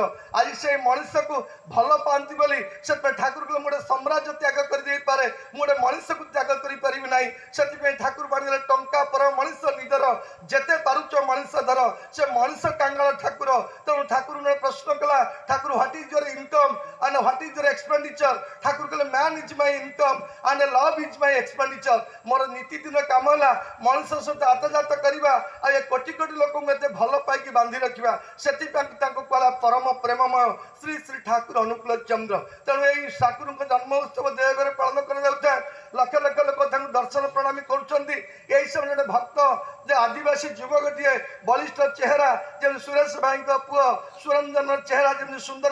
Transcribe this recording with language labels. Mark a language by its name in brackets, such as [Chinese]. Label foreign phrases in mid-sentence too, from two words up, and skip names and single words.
[Odia] ଆଜି ସେଇ ମଣିଷକୁ ଭଲ ପାଆନ୍ତି ବୋଲି ସେଥିପାଇଁ ଠାକୁର କହିଲେ ମୁଁ ଗୋଟେ ସାମ୍ରାଜ୍ୟ ତ୍ୟାଗ କରିଦେଇପାରେ, ମୁଁ ଗୋଟେ ମଣିଷକୁ ତ୍ୟାଗ କରିପାରିବି ନାହିଁ। ସେଥିପାଇଁ ଠାକୁର ବାଣିଲେ ଟଙ୍କା ପର ମଣିଷ ନିଜର, ଯେତେ ପାରୁଛ ମଣିଷ ଧର। ସେ ମଣିଷ କାଙ୍ଗାଳ ଠାକୁର। ତେଣୁ ଠାକୁର ପ୍ରଶ୍ନ କଲା ଠାକୁର [English] what is your income and what is your expenditure? [Odia] ଠାକୁର କହିଲେ [English] man is my income and love is my expenditure. [Odia] ମୋର ନୀତିଦିନ କାମ ହେଲା ମଣିଷ ସହିତ ଆତଜାତ କରିବା, ଆଉ ଏ କୋଟି କୋଟି ଲୋକଙ୍କୁ ଏତେ ଭଲ ପାଇକି ବାନ୍ଧି ରଖିବା। ସେଥିପାଇଁ ତାଙ୍କୁ କହିଲା ପରମ ପ୍ରେମମୟ ଶ୍ରୀ ଶ୍ରୀ ଠାକୁର ଅନୁକୂଳ ଚନ୍ଦ୍ର। ତେଣୁ ଏଇ ଠାକୁରଙ୍କ ଜନ୍ମ ଉତ୍ସବ ଦେଓଘରେ ପାଳନ କରାଯାଉଥାଏ। ଲକ୍ଷ ଲକ୍ଷ ଲୋକ ତାଙ୍କୁ ଦର୍ଶନ ପ୍ରଣାମୀ କରୁଛନ୍ତି। ଏଇ ସମୟରେ ଗୋଟେ ଭକ୍ତ ଯେ ଆଦିବାସୀ ଯୁବକଟିଏ, ବଳିଷ୍ଠ ଚେହେରା, ଯେମିତି ସୁରେଶ ଭାଇଙ୍କ ପୁଅ ସୁରଞ୍ଜନର ଚେହେରା ଯେମିତି ସୁନ୍ଦର।